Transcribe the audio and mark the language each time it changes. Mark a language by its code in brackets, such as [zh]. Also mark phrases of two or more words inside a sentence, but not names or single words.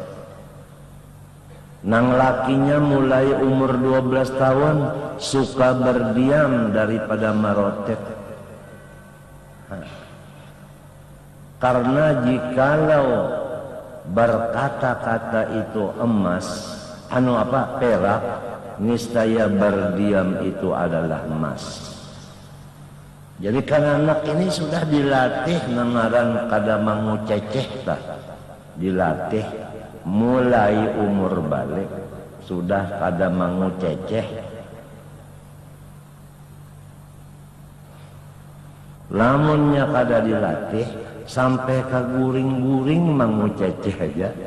[bjn] Nang lakinya mulai umur 12 tahun suka berdiam daripada marotet. [id] Karena jikalau berkata-kata itu emas, perak, niscaya berdiam itu adalah emas. [bjn] Jadi kan anak ini sudah dilatih nangaran kada mangu ceceh tah. Dilatih mulai umur balik sudah kada mangu ceceh. Lamunnya kada dilatih sampai ke guring-guring mangu ceceh aja.